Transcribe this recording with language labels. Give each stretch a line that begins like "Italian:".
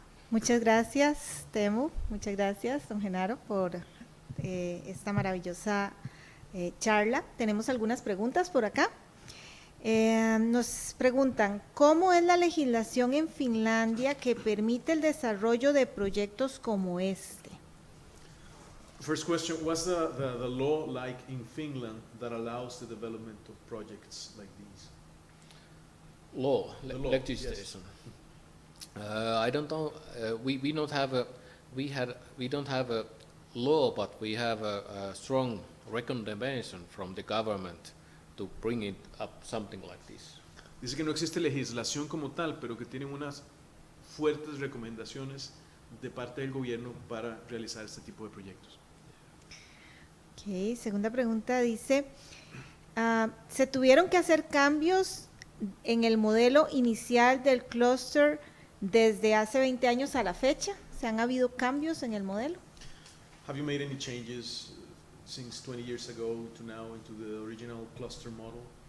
Spanish: Muchas gracias, Teemu. Muchas gracias, don Genaro, por esta maravillosa charla. Tenemos algunas preguntas por acá. Nos preguntan, ¿cómo es la legislación en Finlandia que permite el desarrollo de proyectos como este?
English: First question, what's the law like in Finland that allows the development of projects like these? Law, The law, legislation. Yes. I don't know. We don't have a law, but we have a strong recommendation from the government to bring it up something like this.
Spanish: Dice que no existe legislación como tal, pero que tienen unas fuertes recomendaciones de parte del gobierno para realizar este tipo de proyectos. Ok, segunda pregunta dice, ¿se tuvieron que hacer cambios en el modelo inicial del clúster desde hace 20 años a la fecha? ¿Se han habido cambios en el modelo?
English: Have you made any changes since 20 years ago to now into the original cluster model?